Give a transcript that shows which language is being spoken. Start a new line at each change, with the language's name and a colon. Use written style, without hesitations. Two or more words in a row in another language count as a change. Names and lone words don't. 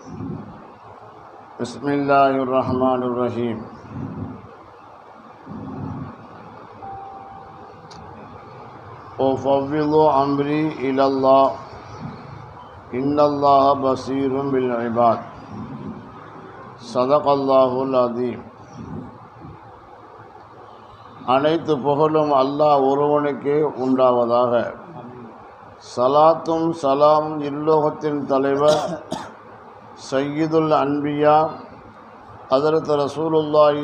Arabic: بسم الله الرحمن الرحيم. وفوض أمري إلى الله إن الله بصير بالعباد. صدق الله العظيم.
Tamil: அனைத்து புகழும் அல்லாஹ் ஒருவனுக்கே உண்டாவதாக. சலாத்தும் சலாமும் இல்லோகத்தின் தலைவர்
Arabic: سيد الأنبياء
Tamil: ஹதரத் ரசூலுல்லாஹி